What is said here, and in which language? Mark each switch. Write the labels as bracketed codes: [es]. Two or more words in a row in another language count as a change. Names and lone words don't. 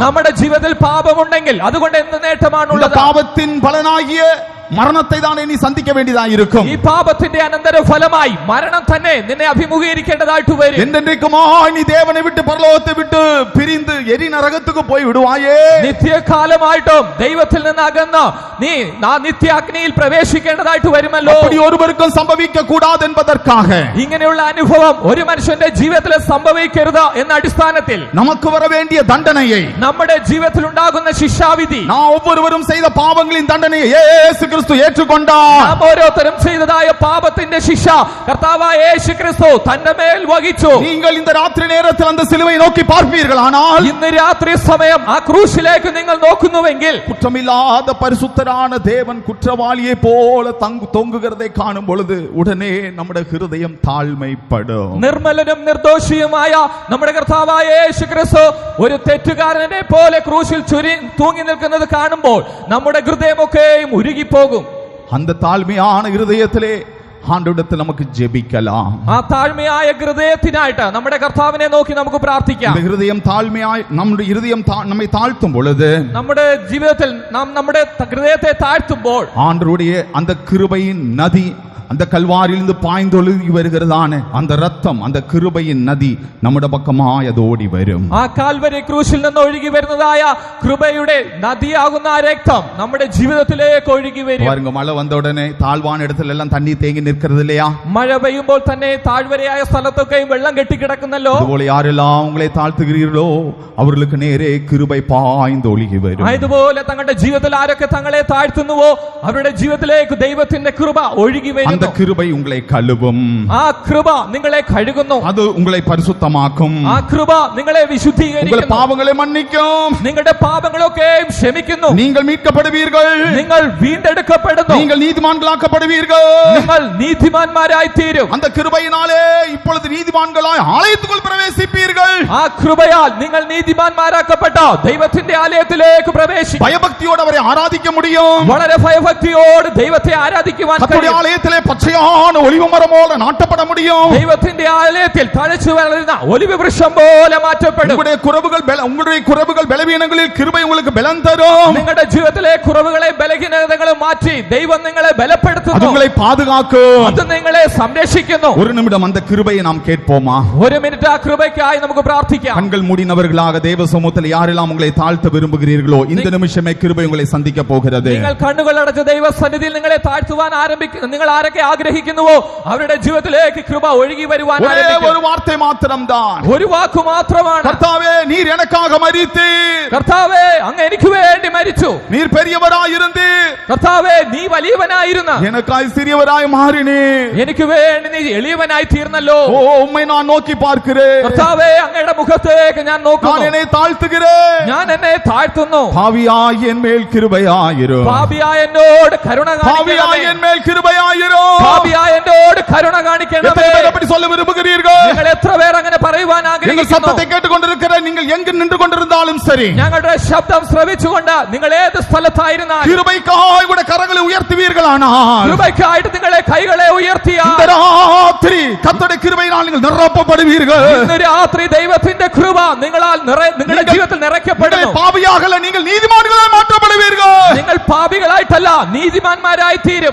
[ml] നമ്മുടെ ജീവിതത്തിൽ പാപമുണ്ടെങ്കിൽ അതുകൊണ്ട് എന്ത് [ta] இந்த [ml] നേട്ടമാണുള്ളത്? [ta] பாவத்தின் பலனாகிய மரணத்தை தான் நீ சந்திக்க வேண்டியதாக இருக்கும். [ml] ഈ പാപത്തിന്റെ അനന്തര ഫലമായി മരണം തന്നെ നിന്നെ അഭിമുഖീകരിക്കേണ്ടതായിട്ട് വരും. [ta] என்றென்றைக்குமாய் நீ தேவனை விட்டு பரலோகத்தை விட்டு பிரிந்து எரி நரகத்துக்கு போய் விடுவாயே. [ml] നിത്യകാലമായിട്ടും ദൈവത്തിൽ നിന്ന് അകന്ന് നീ ആ നിത്യാഗ്നിയിൽ പ്രവേശിക്കേണ്ടതായിട്ട് വരുമല്ലോ. [ta] அப்படி ஒருவருக்கும் சம்பவிக்க கூடாது என்பதற்காக [ml] ഇങ്ങനെയുള്ള അനുഭവം ഒരു മനുഷ്യന്റെ ജീവിതത്തിൽ സംഭവിക്കരുത് എന്ന അടിസ്ഥാനത്തിൽ [ta] நமக்கு வர வேண்டிய தண்டனையை, [ml] നമ്മുടെ ജീവിതത്തിൽ ഉണ്ടാകുന്ന ശിക്ഷാവിധി [ta] நான் ஒவ்வொருவரும் செய்த பாவங்களின் தண்டனையை இயேசு கிறிஸ்து ஏற்றுக்கொண்டார். [ml] നാം ഓരോരുത്തരും ചെയ്തതായ പാപത്തിന്റെ ശിക്ഷ കർത്താവായ യേശു ക്രിസ്തു തന്റെ മേൽ വഹിച്ചു. [ta] நீங்கள் இந்த ராத்திரி நேரத்தில் அந்த சிலுவை நோக்கி பார்ப்பீர்கள், ஆனால் [ml] ഇന്ന് രാത്രി സമയം ആ ക്രൂശിലേക്ക് നിങ്ങൾ നോക്കുന്നുവെങ്കിൽ [ta] குற்றமில்லாத பரிசுத்தரான தேவன் குற்றவாளியை போல தொங்குகிறதை காணும் பொழுது உடனே நம்முடைய ஹிருதயம் தாழ்மைப்படும். [ml] നിർമ്മലനും നിർദോഷിയുമായ നമ്മുടെ കർത്താവായ യേശു ക്രിസ്തു ഒരു തെറ്റുകാരനെ പോലെ ക്രൂശിൽ തൂങ്ങി നിൽക്കുന്നത് കാണുമ്പോൾ നമ്മുടെ ഹൃദയമൊക്കെയും ഉരുകിപ്പോകും. [ta] அந்த தாழ்மையான இருதயத்திலே ஆண்டவரிடத்தில் நமக்கு ஜெபிக்கலாம். [ml] ആ താഴ്മയായ ഹൃദയത്തിനായിട്ട് നമ്മുടെ കർത്താവിനെ നോക്കി നമുക്ക് പ്രാർത്ഥിക്കാം. [ta] இந்த ஹிருதயம் தாழ்மையாய் நம்முடைய இருதயம் நம்மை தாழ்த்தும் பொழுது, [ml] നമ്മുടെ ജീവിതത്തിൽ നാം നമ്മുടെ ഹൃദയത്തെ താഴ്ത്തുമ്പോൾ [ta] ஆண்டவருடைய அந்த கிருபையின் நதி, அந்த கல்வாரியிலிருந்து பாய்ந்தொழுகி வருகிறதான அந்த ரத்தம், அந்த கிருபையின் நதி നമ്മുടെ பக்கமாய் அது ஓடி வரும். [ml] ആ കാൽവരി ക്രൂശിൽ നിന്ന് ഒഴുകി വരുന്നതായ കൃപയുടെ നദിയാകുന്ന ആ രക്തം നമ്മുടെ ജീവിതത്തിലേക്ക് ഒഴുകി വരും. [ta] பாருங்க, மழை வந்த உடனே தாழ்வான இடத்துல எல்லாம் தண்ணி தேங்கி நிற்கிறது இல்லையா? [ml] മഴ പെയ്യുമ്പോൾ തന്നെ താഴ്വരയായ സ്ഥലത്തൊക്കെ വെള്ളം കെട്ടിക്കിടക്കുന്നല്ലോ. [ta] അതുപോലെ யாரெல்லாம் உங்களை தாழ்த்துகிறீர்களோ அவர்களுக்கு நேரே கிருபை பாய்ந்து ஒழுகி வரும். [ml] അതുപോലെ തങ്ങളുടെ ജീവിതത്തിൽ ആരൊക്കെ തങ്ങളെ താഴ്ത്തുന്നുവോ അവരുടെ ജീവിതത്തിലേക്ക് ദൈവത്തിന്റെ കൃപ ഒഴുകി വരും. [ta] அந்த கிருபை உங்களை கழுவும், [ml] ആ കൃപ നിങ്ങളെ കഴുകുന്നു, [ta] அது உங்களை பரிசுத்தமாக்கும், [ml] ആ കൃപ നിങ്ങളെ [ta] உங்கள் [ml] വിശുദ്ധീകരിക്കുന്നു, [ta] பாவங்களை மன்னிக்கும், [ml] നിങ്ങളുടെ പാപങ്ങളൊക്കെ ക്ഷമിക്കുന്നു, [ta] நீங்கள் மீட்கப்படுவீர்கள், [ml] നിങ്ങൾ വീണ്ടെടുക്കപ്പെടുന്നു, [ta] நீங்கள் நீதிமான்களாக்கப்படுவீர்கள். [ml] നിങ്ങൾ നീതിമാന്മാരായി തീരും. [ta] அந்த கிருபையினாலே இப்பொழுது நீதிமான்களாய் ஆலயத்துக்குள் பிரவேசிப்பீர்கள். [ml] ആ കൃപയാൽ നിങ്ങൾ നീതിമാന്മാരാക്കപ്പെട്ട ദൈവത്തിന്റെ ആലയത്തിലേക്ക് പ്രവേശിക്കും. [ta] பயபக்தியோடு அவரை ஆராதிக்க முடியும். [ml] വളരെ ഭയഭക്തിയോട് ദൈവത്തെ ആരാധിക്കുവാൻ [ta] கர்த்தருடைய [ml] കഴിയും. [ta] ஆலயத்திலே பச்சையான ஒலிவ மரம் போல நாட்டப்பட முடியும். [ml] ദൈവത്തിന്റെ ആലയത്തിൽ തഴച്ചു വളരുന്ന ഒലിവ് വൃക്ഷം പോലെ മാറ്റപ്പെടും. [ta] உங்களுடைய குறைவுகள் பலவீனங்களில் கிருபை உங்களுக்கு பலன் தரும். [ml] നിങ്ങളുടെ ജീവിതത്തിലെ കുറവുകളെ ബലഹീനതകളും മാറ്റി ദൈവം നിങ്ങളെ ബലപ്പെടുത്തുന്നു, [ta] உங்களை பாதுகாக்கும். [ml] അത് നിങ്ങളെ സംരക്ഷിക്കുന്നു. [ta] ஒரு நிமிடம் அந்த கிருபையை நாம் கேட்போமா? [ml] ഒരു മിനിറ്റ് ആ കൃപയ്ക്കായി നമുക്ക് പ്രാർത്ഥിക്കാം. [ta] கண்கள் மூடினவர்களாக தேவ சமூகத்தில் யாரெல்லாம் உங்களை தாழ்த்த விரும்புகிறீர்களோ இந்த நிமிஷமே கிருபை உங்களை சந்திக்க போகிறது. [ml] നിങ്ങൾ കണ്ണുകൾ അടച്ച ദൈവസന്നിധിയിൽ നിങ്ങളെ താഴ്ത്തുവാൻ നിങ്ങൾ ആരൊക്കെ ആരൊക്കെ ആഗ്രഹിക്കുന്നുവോ അവരുടെ ജീവിതത്തിലേക്ക് കൃപ ഒഴുകി വരുവാൻ [ta] ஒரே [ml] ആരംഭിക്കും. [ta] ஒரு வார்த்தை மாத்திரம்தான். [ml] ഒരു വാക്കു മാത്രമാണ്, [ta] கர்த்தாவே நீர் எனக்காக மரித்தீர். [ml] കർത്താവേ അങ്ങ് എനിക്ക് വേണ്ടി മരിച്ചു. [ta] நீர் பெரியவராயிருந்தீர். [ml] കർത്താവേ നീ വലിയവനായിരുന്ന [ta] எனக்காய் சிறியவராய் மாறினீர். [ml] എനിക്ക് വേണ്ടി നീ എളിയവനായി തീർന്നല്ലോ. [ta] ஓ உம்மை நான் நோக்கி பார்க்கிறேன். [ml] കർത്താവേ അങ്ങയുടെ മുഖത്തേക്ക് ഞാൻ [ta] நான் [ml] നോക്കുന്നു, [ta] என்னை தாழ்த்துகிறேன். [ml] ഞാൻ എന്നെ താഴ്ത്തുന്നു. [ta] பாவியாய் என் மேல் கிருபையாயிரும். [ml] പാപിയായ എന്നോട് കരുണ [ta] பாவியாய் [ml] കാണിക്കണമേ. [ta] என் மேல் கிருபையாயிரும். [ml] പാപിയായ എന്നോട് കരുണ [ta] எத்தனை [ml] കാണിക്കണമേ. [ta] பேர் அப்படி சொல்ல விரும்புகிறீர்கள்? [ml] നിങ്ങൾ എത്ര പേർ അങ്ങനെ പറയുവാൻ [ta] எங்கள் [ml] ആഗ്രഹിക്കുന്നു? [ta] சத்தத்தை கேட்டுக்கொண்டிருக்கிற நீங்கள் எங்கு நின்று கொண்டிருந்தாலும் சரி, [ml] ഞങ്ങളുടെ ശബ്ദം ശ്രവിച്ചുകൊണ്ട് നിങ്ങൾ ഏത് സ്ഥലത്തായിരുന്നാലും [ta] கிருபைக்காய் கூட கரங்களை உயர்த்துவீர்களானால் [ml] കൃപയ്ക്കായിട്ട് നിങ്ങളെ കൈകളെ ഉയർത്തിയ [ta] இந்த ராத்திரி கர்த்தருடைய கிருபையினால் நீங்கள் நிரப்பப்படுவீர்கள். [ml] ഇന്ന് രാത്രി ദൈവത്തിന്റെ കൃപ നിങ്ങളുടെ ജീവിതത്തിൽ നിറയ്ക്കപ്പെടുന്നു. [ta] நீங்கள் பாவியாகல, நீங்கள் நீதிமான்களாய் மாற்றப்படுவீர்கள். [ml] നിങ്ങൾ പാപികളായിട്ടല്ല നീതിമാന്മാരായി തീരും.